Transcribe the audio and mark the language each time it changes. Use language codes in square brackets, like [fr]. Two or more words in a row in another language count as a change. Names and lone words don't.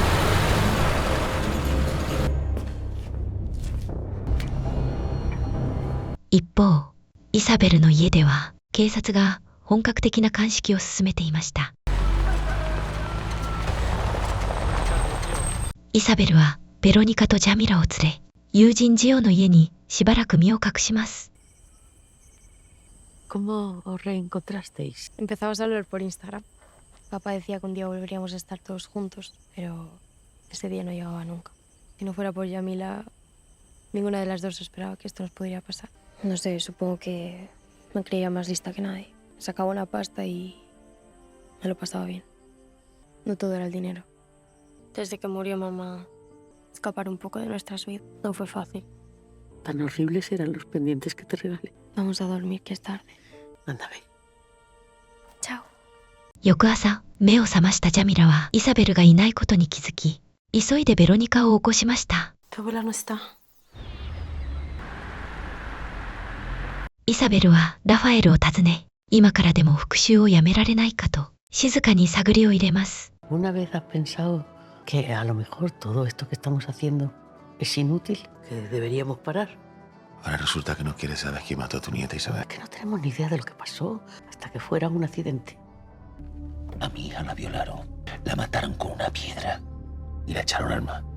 [ja] 一方、イサベルの家では警察が本格的な鑑識を進めていました。イサベルはベロニカとジャミラを連れ、友人ジオの家にしばらく身を隠します。 [es] ¿Cómo os reencontrasteis? Empezamos a hablar por Instagram. Papá decía que un día volveríamos a estar todos juntos, pero ese día no llegaba nunca. Si no fuera por Yamila, ninguna de las dos esperaba que esto nos podría pasar. No sé, supongo que me creía más lista que nadie. Sacaba una pasta y me lo pasaba bien. No todo era el dinero. Desde que murió mamá, escapar un poco de nuestras vidas no fue fácil. Tan horribles eran los pendientes que te regalé. Vamos a dormir, que es tarde. Ándame. Chao. [ja] 翌朝、目を覚ましたジャミラはイサベルがいないことに気づき、急いでベロニカを起こしました。 [es] Tu abuela no está. [ja] イサベルはラファエルを訪ね、今からでも復讐をやめられないかと静かに探りを入れます。 [es] ¿Una vez has pensado que a lo mejor todo esto que estamos haciendo es inútil? ¿Que deberíamos parar? Ahora resulta que no quieres saber quién mató a tu nieta, Isabel. Que no tenemos ni idea de lo que pasó hasta que fuera un accidente. A mi hija la violaron, la mataron con una piedra y la echaron al mar.